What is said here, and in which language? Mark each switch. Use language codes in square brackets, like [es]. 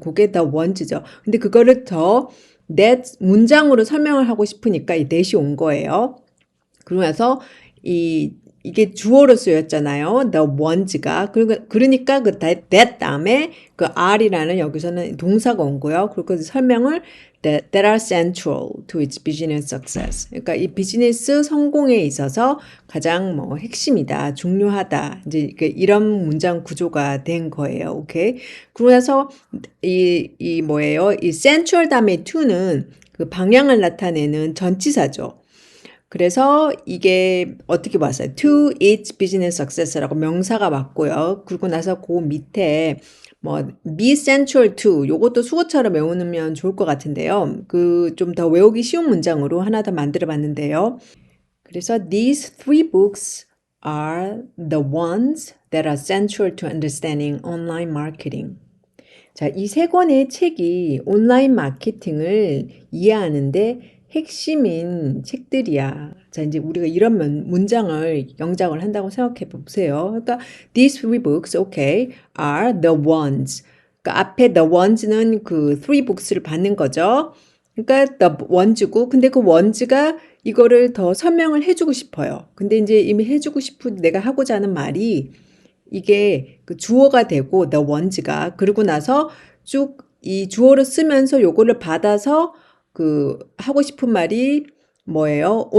[ko] 그게 the ones죠. 근데 그거를 더 that 문장으로 설명을 하고 싶으니까 이 that이 온 거예요. 그러면서 이게 주어로 쓰였잖아요. the ones가. 그러니까 그 that 다음에 그 are이라는 여기서는 동사가 온 거예요. 그리고 설명을 [en] that are central to its business success. [ko] 그러니까 이 비즈니스 성공에 있어서 가장 뭐 핵심이다, 중요하다. 이제 이런 문장 구조가 된 거예요. 오케이. 그래서 이 뭐예요? 이 central 다음에 to는 그 방향을 나타내는 전치사죠. 그래서 이게 어떻게 봤어요? [en] To its business success라고 [ko] 명사가 맞고요. 그리고 나서 그 밑에 뭐 be central to 요것도 수고처럼 외우면 좋을 것 같은데요. 그 좀 더 외우기 쉬운 문장으로 하나 더 만들어 봤는데요. 그래서 [en] these three books are the ones that are central to understanding online marketing. [ko] 자, 이 세 권의 책이 온라인 마케팅을 이해하는데 핵심인 책들이야. 자, 이제 우리가 이런 문장을 영작을 한다고 생각해 보세요. 그러니까 [en] these three books, okay, are the ones. [ko] 그러니까 앞에 the ones는 그 three books를 받는 거죠. 그러니까 the ones고, 근데 그 ones가 이거를 더 설명을 해주고 싶어요. 근데 이제 이미 해주고 싶은 내가 하고자 하는 말이 이게 그 주어가 되고 the ones가 그러고 나서 쭉 이 주어를 쓰면서 요거를 받아서 그 하고 싶은 말이 뭐예요?